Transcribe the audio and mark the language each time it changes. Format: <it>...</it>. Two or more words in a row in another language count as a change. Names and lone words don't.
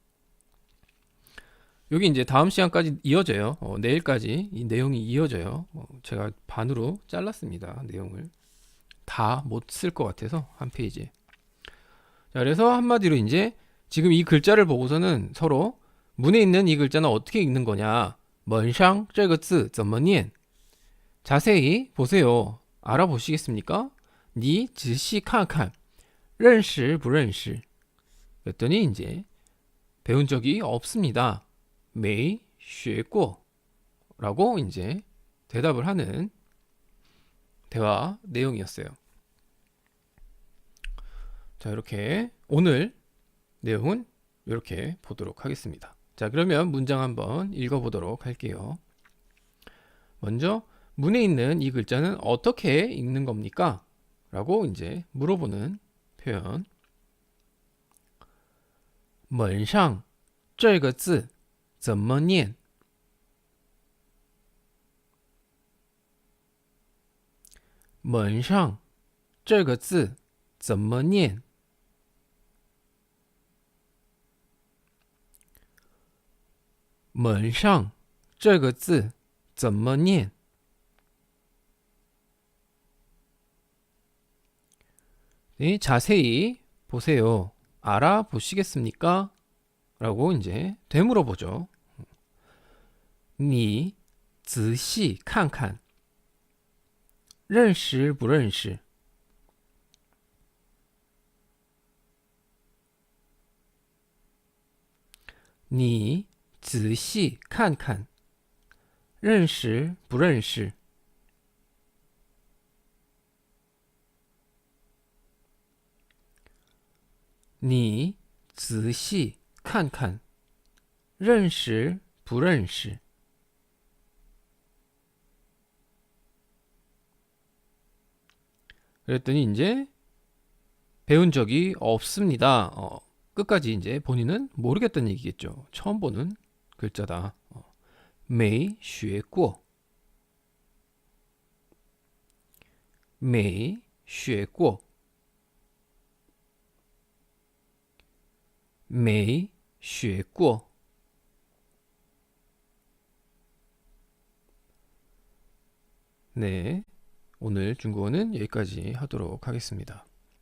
<ko>여기 이제 다음 시간까지 이어져요. 내일까지 이 내용이 이어져요. 제가 반으로 잘랐습니다. 내용을 다 못 쓸 것 같아서 한 페이지. 자, 그래서 한마디로 이제 지금 이 글자를 보고서는 서로 문에 있는 이 글자는 어떻게 읽는 거냐?</ko> <zh>门上这个字怎么念?</zh> <ko>자세히 보세요. 알아보시겠습니까?</ko> <zh>你仔细看看认识不认识?</zh> <ko>그랬더니 이제 배운 적이 없습니다.</ko> <zh>没学过</zh> <ko>라고 이제 대답을 하는 대화 내용이었어요. 자, 이렇게 오늘 내용은 이렇게 보도록 하겠습니다. 자, 그러면 문장 한번 읽어보도록 할게요. 먼저 문에 있는 이 글자는 어떻게 읽는 겁니까? 라고 이제 물어보는 표현.</ko> <zh>门上这个字怎么念? 门上这个字怎么念? 门上这个字怎么念?</zh> <ko>네, 자세히 보세요. 알아보시겠습니까? 라고 이제 되물어보죠.</ko> <zh>你仔细看看认识不认识? 니仔细看看认识不认识? 니仔细看看认识不认识?</zh> <ko>그랬더니 이제 배운 적이 없습니다. 끝까지 이제 본인은 모르겠다는 얘기겠죠. 처음 보는 글자다.</ko> <zh>没学过没学过没学过</zh> <ko>네, 오늘 중국어는 여기까지 하도록 하겠습니다.</ko>